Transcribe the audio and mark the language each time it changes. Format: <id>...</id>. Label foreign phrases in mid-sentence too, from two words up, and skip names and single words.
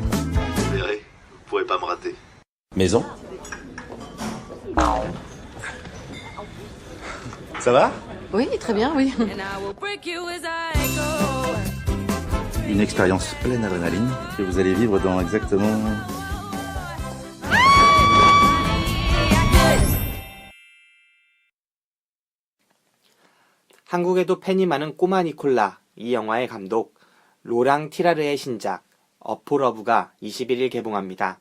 <fr>Vous verrez, vous pourrez pas me rater. Maison. Ça va? Oui, très bien, oui. Une expérience pleine d'adrénaline que vous allez vivre dans exactement...</fr> <ko>한국에도 팬이 많은 꼬마 니콜라, 이 영화의 감독 로랑 티라르의 신작 어포러브가 21일 개봉합니다.</ko>